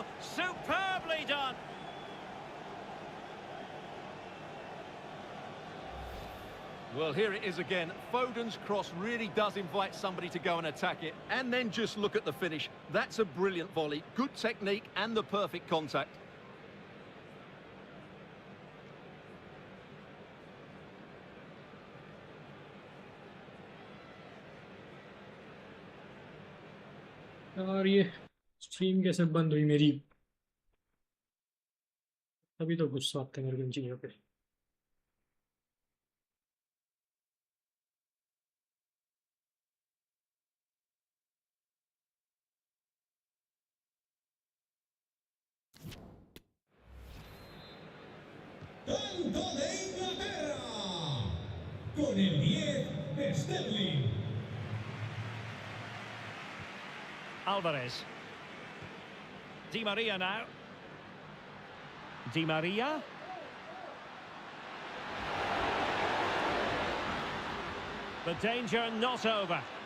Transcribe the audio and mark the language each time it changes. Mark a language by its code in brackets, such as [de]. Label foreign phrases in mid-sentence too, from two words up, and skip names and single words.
[en] Superbly done. Well, here it is again. Foden's cross really does invite somebody to go and attack it. And then just look at the finish. That's a brilliant volley. Good technique and the perfect contact. [hi] और ये स्ट्रीम कैसे बंद हुई मेरी, अभी तो गुस्सा आता है मेरे को इन चीज़ों पे। [es] Tanto de Inglaterra, con el 10 Sterling. Alvarez. [en] Di Maria now. Di Maria. The danger not over.